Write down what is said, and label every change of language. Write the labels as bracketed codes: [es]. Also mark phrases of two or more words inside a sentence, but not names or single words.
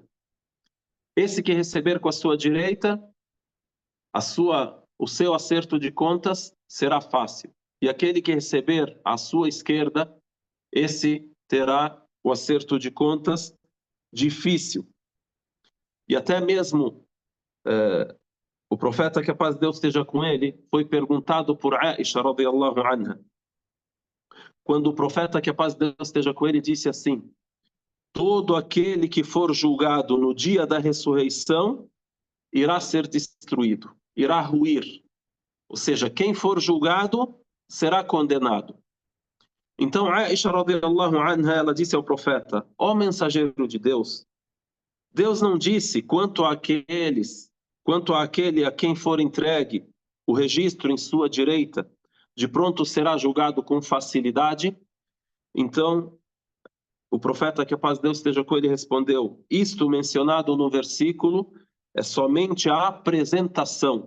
[pt] Esse que receber com a sua direita, o seu acerto de contas será fácil. E aquele que receber à sua esquerda, esse terá o acerto de contas difícil. E até mesmo o profeta, que a paz de Deus esteja com ele, foi perguntado por Aisha [ar] رضي الله عنها. [pt] Quando o profeta, que a paz de Deus esteja com ele, disse assim, todo aquele que for julgado no dia da ressurreição irá ser destruído, irá ruir. Ou seja, quem for julgado será condenado. [ar] Então Aisha رضي الله عنها, [pt] ela disse ao profeta, ó mensageiro de Deus, Deus não disse quanto àquele a quem for entregue o registro em sua direita, de pronto será julgado com facilidade? Então, o profeta, que a paz de Deus esteja com ele, respondeu, isto mencionado no versículo é somente a apresentação.